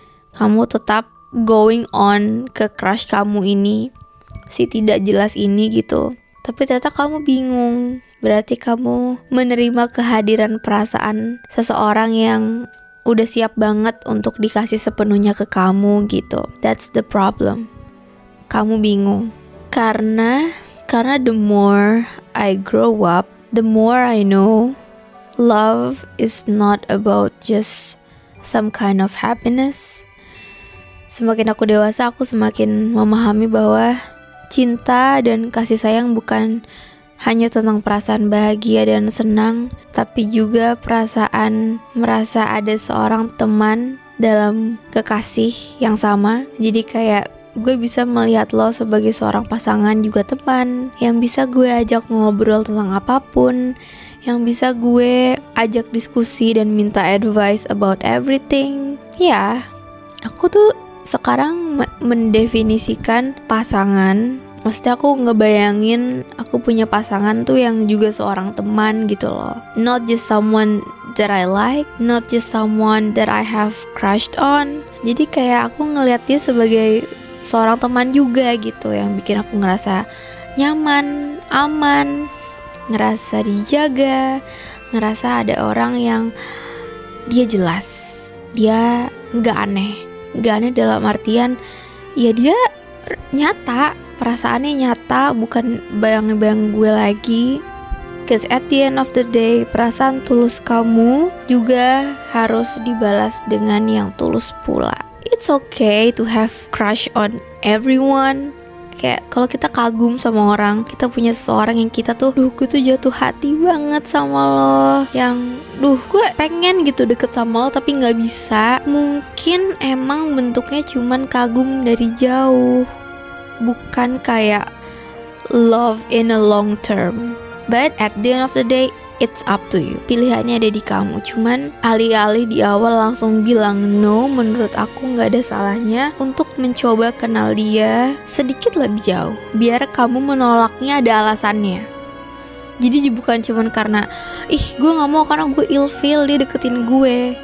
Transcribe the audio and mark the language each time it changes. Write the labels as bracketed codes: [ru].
[id] Kamu tetap [en] going on [id] ke crush kamu ini, si tidak jelas ini gitu. Tapi ternyata kamu bingung. Berarti kamu menerima kehadiran perasaan seseorang yang udah siap banget untuk dikasih sepenuhnya ke kamu gitu. [en] That's the problem. [id] Kamu bingung. Karena [en] the more I grow up, the more I know love is not about just some kind of happiness. [id] Semakin aku dewasa, aku semakin memahami bahwa cinta dan kasih sayang bukan hanya tentang perasaan bahagia dan senang, tapi juga perasaan merasa ada seorang teman dalam kekasih yang sama. Jadi kayak gue bisa melihat lo sebagai seorang pasangan juga teman, yang bisa gue ajak ngobrol tentang apapun, yang bisa gue ajak diskusi dan minta [en] advice about everything. [id] Ya, aku tuh sekarang mendefinisikan pasangan, maksudnya aku ngebayangin aku punya pasangan tuh yang juga seorang teman gitu loh. [en] Not just someone that I like, not just someone that I have crushed on. [id] Jadi kayak aku ngeliat dia sebagai seorang teman juga gitu, yang bikin aku ngerasa nyaman, aman, ngerasa dijaga, ngerasa ada orang yang dia jelas, dia gak aneh dalam artian ya dia nyata, perasaannya nyata, bukan bayang-bayang gue lagi. [en] Cause at the end of the day, [id] perasaan tulus kamu juga harus dibalas dengan yang tulus pula. [en] It's okay to have crush on everyone. [id] Kayak kalau kita kagum sama orang, kita punya seseorang yang kita tuh, gue tuh jatuh hati banget sama lo, yang gue pengen gitu deket sama lo tapi gak bisa. Mungkin emang bentuknya cuman kagum dari jauh, bukan kayak [en] love in a long term. But at the end of the day, it's up to you. [id] Pilihannya ada di kamu. Cuman alih-alih di awal langsung bilang [en] no, [id] menurut aku gak ada salahnya untuk mencoba kenal dia sedikit lebih jauh, biar kamu menolaknya ada alasannya. Jadi bukan cuman karena gue gak mau karena gue ilfeel dia deketin gue.